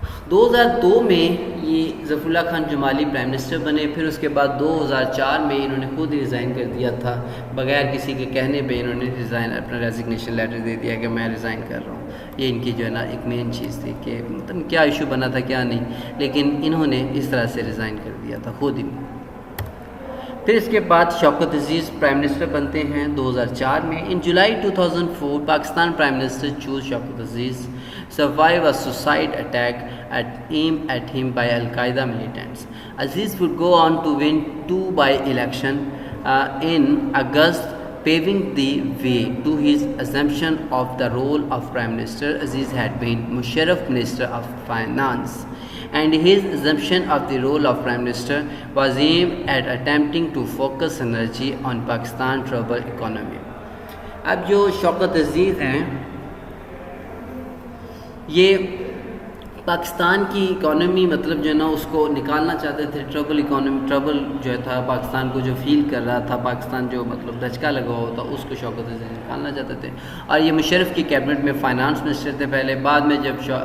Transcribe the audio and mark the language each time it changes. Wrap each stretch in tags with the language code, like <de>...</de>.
<ur>2002 میں یہ ظفر اللہ خان جمالی prime minister بنے، پھر اس کے بعد 2004 میں انہوں نے خود ریزائن کر دیا تھا، بغیر کسی کے کہنے پہ انہوں نے اپنا ریزگنیشن لیٹر دے دیا کہ میں ریزائن کر رہا ہوں۔ یہ ان کی جو ہے نا ایک مین چیز تھی کہ مطلب کیا ایشو بنا تھا کیا نہیں، لیکن انہوں نے اس طرح سے ریزائن کر دیا تھا خود ہی۔ پھر اس کے بعد شوکت عزیز پرائم منسٹر بنتے ہیں 2004 میں۔</ur> <en>In July 2004 Pakistan prime minister choose Shaukat Aziz survive a suicide attack aimed at him by Al-Qaeda militants. Aziz would go on to win 2 by-election in August, paving the way to his assumption of the role of Prime Minister. Aziz had been Musharraf Minister of Finance, and his assumption of the role of Prime Minister was aimed at attempting to focus energy on Pakistan's troubled economy.</en> <ur>اب جو شوکت عزیز ہیں یہ پاکستان کی economy مطلب جو ہے نا اس کو نکالنا چاہتے تھے، ٹربل جو تھا پاکستان کو جو فیل کر رہا تھا، پاکستان جو مطلب دھچکا لگا ہوا تھا اس کو شوکت عزیز نکالنا چاہتے تھے۔ اور یہ مشرف کی کیبنٹ میں فائنانس منسٹر تھے پہلے، بعد میں جب</ur>